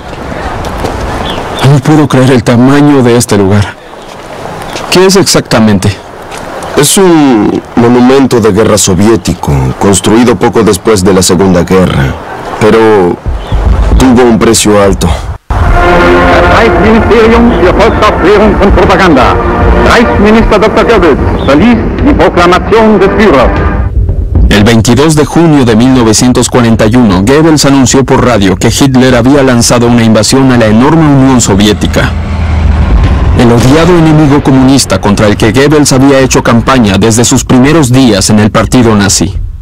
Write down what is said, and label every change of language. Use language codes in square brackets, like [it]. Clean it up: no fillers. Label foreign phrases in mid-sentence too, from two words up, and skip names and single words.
[es] No puedo creer el tamaño de este lugar. ¿Qué es exactamente? Es un monumento de guerra soviético, construido poco después de la Segunda Guerra, pero tuvo un precio alto. [de] Reichsministerium für Volksaufklärung und Propaganda. Reichsminister Dr. Goebbels verließ die Proklamation des Führers. [es] El 22 de junio de 1941, Goebbels anunció por radio que Hitler había lanzado una invasión a la enorme Unión Soviética. El odiado enemigo comunista contra el que Goebbels había hecho campaña desde sus primeros días en el partido nazi.